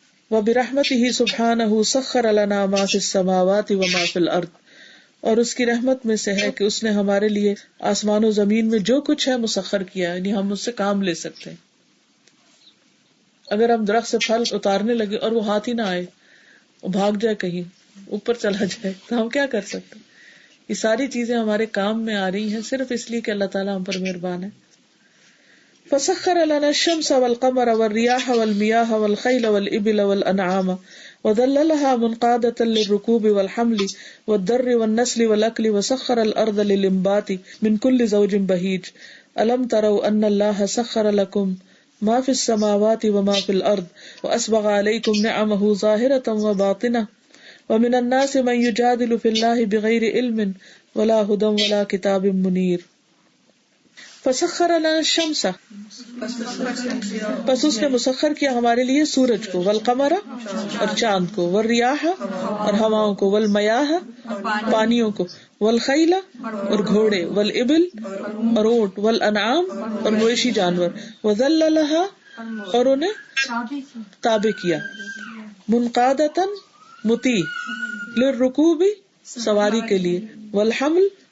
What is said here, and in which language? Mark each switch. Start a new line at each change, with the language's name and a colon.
Arabic: وبرحمتہ سبحانہ سخر لنا ما فی السماوات وما فی الارض
Urdu: اور اس کی رحمت میں سے ہے کہ اس نے ہمارے لیے آسمان و زمین میں جو کچھ ہے مسخر کیا، یعنی ہم اس سے کام لے سکتے ہیں. اگر ہم درخت سے پھل اتارنے لگے اور وہ ہاتھ ہی نہ آئے، وہ بھاگ جائے کہیں اوپر چلا جائے، تو ہم کیا کر سکتے؟ یہ ساری چیزیں ہمارے کام میں آ رہی ہیں صرف اس لیے کہ اللہ تعالیٰ ہم پر مہربان ہے.
Arabic: فسخر لنا الشمس والقمر والرياح والمياه والخيل والإبل والأنعام وذللها منقادة للركوب والحمل والدر والنسل والأكل وسخر الأرض للإنبات من كل زوج بهيج. ألم تروا أن الله سخر لكم ما في السماوات وما في الأرض وأسبغ عليكم نعمه ظاهرة وباطنة ومن الناس من يجادل في الله بغير علم ولا هدى ولا كتاب منير. فسخر لنا الشمس
Urdu: پس اس نے مسخر کیا ہمارے لیے سورج کو،
Arabic: والقمر
Urdu: اور چاند کو،
Arabic: والریاح
Urdu: اور ہواؤں کو،
Arabic: والمیاہ
Urdu: پانیوں کو،
Arabic: والخیل
Urdu: اور گھوڑے،
Arabic: والابل
Urdu: اور اونٹ،
Arabic: والانعام
Urdu: اور مویشی جانور،
Arabic: وذللها
Urdu: اور انہیں تابع کیا،
Arabic: منقادتاً
Urdu: مطیع،
Arabic: للرکوب
Urdu: سواری کے لیے،
Arabic: والحمل